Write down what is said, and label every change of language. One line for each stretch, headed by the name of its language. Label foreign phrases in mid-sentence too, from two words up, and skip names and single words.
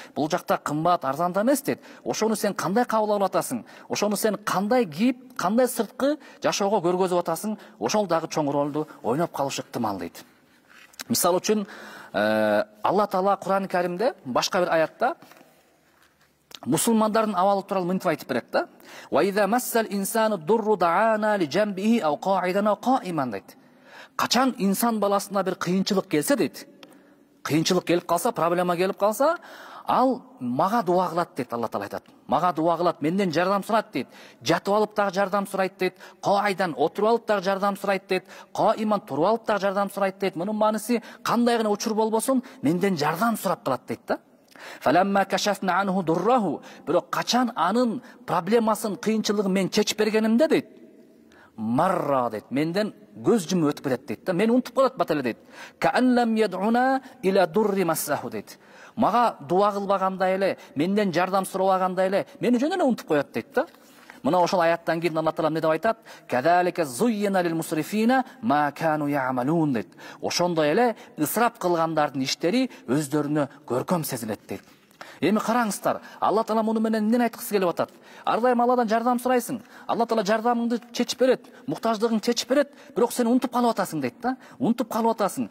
Kyrgyz: Бул жакта кымбат, арзан да эмес дейт. Ошону сен кандай кабыл алып атасың? Ошону сен кандай кийип, кандай сырткы жашоого көргөзүп атасың? Ошол дагы чоң ролду ойноп калышы ыктымал дейт. Мисалы үчүн, Алла Таала Кур'ан-ы Каримде башка бир аятта мусулмандардын абалы тууралуу мынтип айтып берет да.
Arabic: وإذا مس الإنسان الضر دعانا لجنبه أو قاعدا أو قائما дейт.
Kyrgyz: Качан инсан баласына бир кыйынчылык келсе дейт. Кыйынчылык келип калса, проблема келип калса, ал мага дуа кылат дейт. Алла Таала айтат. Мага дуа кылат, менден жардам сурайт дейт. Жатып алып дагы жардам сурайт дейт. Қаидан отуруп алып дагы жардам сурайт дейт. Қаиман туруп алып дагы жардам сурайт дейт. Мунун мааниси кандай гана учур болбосун, менден жардам сурап калат дейт да.
Arabic: فلما كشفنا عنه ضره,
Kyrgyz: бирок качан анын проблемасын, кыйынчылыгын мен чечип бергенимде дейт, марра дейт, менден көз жумуп өтүп кетет дейт да, мени унутуп калат бателе дейт.
Arabic: كأن لم يدعنا إلى ضر مسه дейт.
Kyrgyz: Мага дуа кылбагандай эле, менден жардам сурабагандай эле, мени жөн эле унутуп коет дейт да. Мына ошол аяттан кийин Алла Таала эмне деп айтат?
Arabic: كذلك زين للمسرفين ما كانوا يعملون дейт.
Kyrgyz: Ошондой эле ысырап кылгандардын иштери өздөрүнө көркөм сезилет дейт. Эми караңыздар, Алла Таала муну менен эмне айткысы келип атат? Ар дайым Алладан жардам сурайсың. Алла Таала жардамыңды чечип берет, муктаждыгыңды чечип берет, бирок сен унутуп калып атасың дейт да. Унутуп калып атасың.